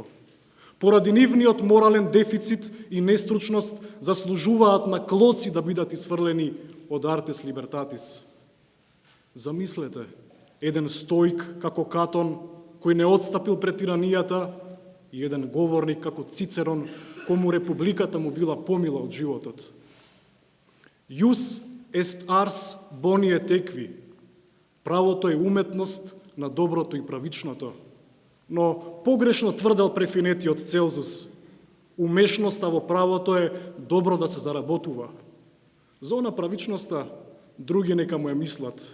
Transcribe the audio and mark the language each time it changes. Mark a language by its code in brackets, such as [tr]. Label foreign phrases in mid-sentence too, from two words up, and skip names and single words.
[mk] Поради нивниот морален дефицит и нестручност заслужуваат на клоци да бидат исфрлени од [la] Artes Libertatis. [mk] Замислете, еден стоик како Катон, кој не отстапил пред тиранијата, и еден говорник како Цицерон, кому републиката му била помила од животот. [la] Ius est ars boni et equi. [mk] Правото е уметност на доброто и правичното. Но погрешно тврдел префинетиот Целзус. Умешноста во правото е добро да се заработува. Зона правичноста други нека му е мислат.